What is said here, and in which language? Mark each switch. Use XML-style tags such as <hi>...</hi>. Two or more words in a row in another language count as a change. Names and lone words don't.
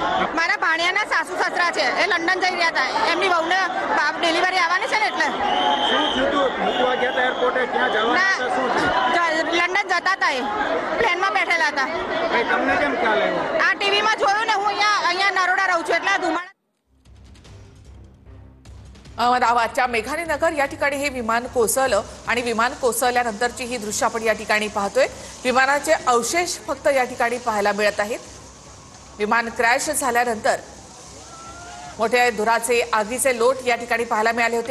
<gu>મારા ભાણિયાના સાસુ સસરા છે, એ લંડન જઈ રહ્યા હતા. એમની વહુને ડિલિવરી આવવાની છે ને એટલે શું થયું તું? મૂકવા ગયા હતા એરપોર્ટે, ક્યાં જવાના હતા, શું થયું? લંડન જતા હતા, એ પ્લેનમાં બેઠેલા હતા. ભાઈ તમને કેમ ખ્યાલ આવ્યો? આ ટીવીમાં જોયું ને, હું અહીંયા નરોડા રહું છું એટલે धुमाळा.</gu> <mr>अहमदाबादच्या मेघानी नगर या ठिकाणी हे विमान कोसळलं आणि विमान कोसळल्यानंतरची ही दृश्य आपण या ठिकाणी पाहतोय. विमानाचे अवशेष फक्त या ठिकाणी पाहायला मिळत आहेत. विमान क्रॅश झाल्यानंतर मोठे धुराचे आगीचे लोट या ठिकाणी पाहायला मिळाले होते.</mr>